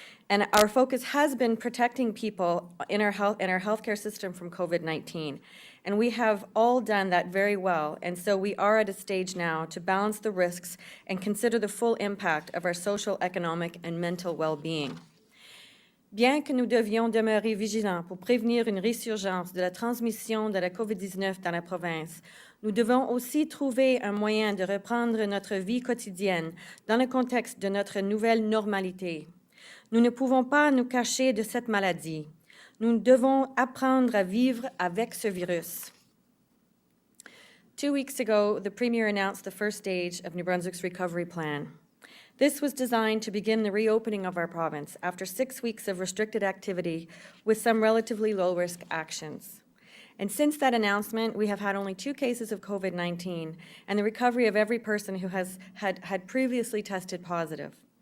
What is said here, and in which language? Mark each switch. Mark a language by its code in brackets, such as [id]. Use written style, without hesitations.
[en] And our focus has been protecting people in our healthcare system from COVID-19. And we have all done that very well. And so we are at a stage now to balance the risks and consider the full impact of our social, economic, and mental well-being. [fr] Bien que nous devions demeurer vigilants pour prévenir une résurgence de la transmission de la COVID-19 dans la province, nous devons aussi trouver un moyen de reprendre notre vie quotidienne dans le contexte de notre nouvelle normalité. Nous ne pouvons pas nous cacher de cette maladie. Nous devons apprendre à vivre avec ce virus. [en] 2 weeks ago, the Premier announced the first stage of New Brunswick's recovery plan. This was designed to begin the reopening of our province after 6 weeks of restricted activity with some relatively low-risk actions. And since that announcement, we have had only 2 cases of COVID-19 and the recovery of every person who has had previously tested positive.